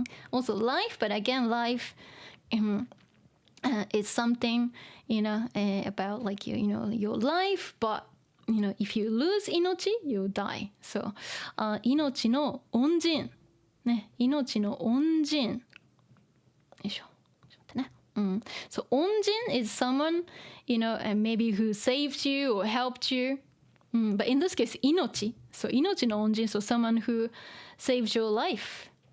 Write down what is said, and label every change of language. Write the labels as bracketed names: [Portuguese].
[English] Also life, but again life. It's something, about like your life, but if you lose 命, you die. [Japanese] So, 命の恩人ね、命の恩人よいしょ、ちょっと待ってね。 [English] So 恩人 is someone, maybe who saved you or helped you. But in this case, 命.So [Japanese] 命の恩人, [English] so someone who saved your life.